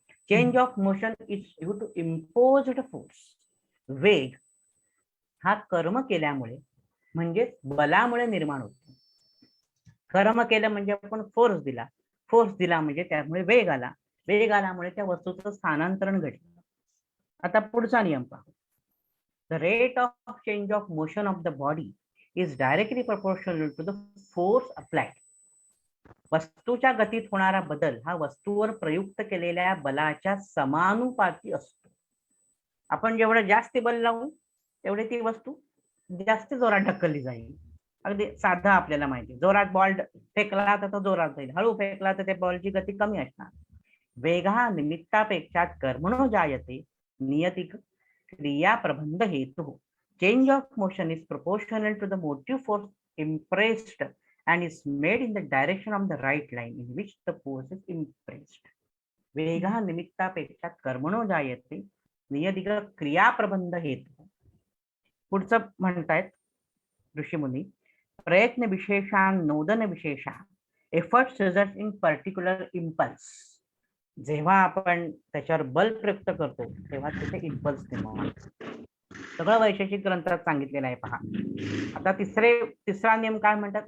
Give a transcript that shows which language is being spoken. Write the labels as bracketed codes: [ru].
[en] Change of motion is due to imposed force. [mr] वेग हा कर्म केल्यामुळे म्हणजे बलामुळे निर्माण होतो. कर्म केलं म्हणजे आपण फोर्स दिला म्हणजे त्यामुळे वेग आला, वेग आल्यामुळे त्या वस्तूचं स्थानांतरण घडलं. आता पुढचा नियम पाहू. [en] The rate of change of motion of the body is directly proportional to the force applied. [mr] वस्तूच्या गतीत होणारा बदल हा वस्तूवर प्रयुक्त केलेल्या बलाच्या समानुपाती असतो. आपण जेवढं जास्त बल लावू तेवढे ती वस्तू जास्त जोरात ढकलली जाईल. अगदी साधा आपल्याला माहिती, जोरात बॉल फेकला तर तो जोरात जाईल, हळू फेकला तर त्या बॉलची गती कमी असणार. [sa] वेगा निमित्तापेक्षा कर्मणो जायते, नियतिक क्रिया प्रबंध हेतु. [en] Change of motion is proportional to the motive force impressed and is made in the direction of the right line in which the force is impressed. [sa] वेगा निमित्तापेक्षा कर्मणो जायते, नियतिक क्रिया प्रबंध हेतु. [mr] पुढचं म्हणतायत ऋषीमुनी. [sa] प्रयत्न विशेषान नोदन विशेषा, [en] Efforts result in particular impulse. [mr] जेव्हा आपण त्याच्यावर बल प्रयुक्त करतो तेव्हा तिथे इम्पल्स निर्माण होतो. सगळं वैशेषिक ग्रंथात सांगितलेलं आहे. पहा, आता तिसरा नियम काय म्हणतात?